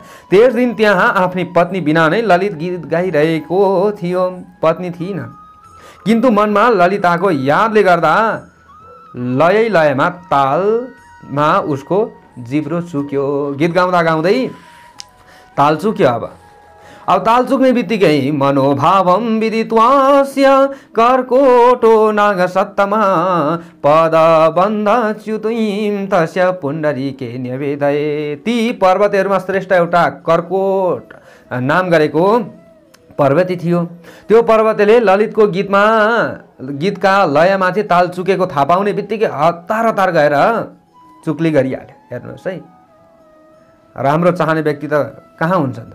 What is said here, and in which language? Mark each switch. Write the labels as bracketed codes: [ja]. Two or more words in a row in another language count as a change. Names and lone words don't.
[ne] त्यस दिन त्यहाँ आफ्नी पत्नी बिना नै ललित गीत गाइरहेको थियो। पत्नी थिइन, किन्तु मनमा ललिताको यादले गर्दा लयमा तालमा उसको जिब्रो चुक्यो। गीत गाउँदा गाउँदै ताल चुक्यो। अब ताल चुक्ने बित्तिकै [sa] मनोभावम विदित्वास्य कर्कोटो नाग सत्तमा पद बन्ध च्युतुइम तस्य पुण्डरीके निवेदये। [ne] ती पर्वतहरूमा श्रेष्ठ एउटा कर्कोट नाम गरेको पर्वती थियो। त्यो पर्वतले ललितको गीतका लयमाथि ताल चुकेको थाहा पाउने बित्तिकै हतार हतार गएर चुक्ली गरिहाल्यो। हेर्नुहोस् है, राम्रो चाहने व्यक्ति त कहाँ हुन्छन्?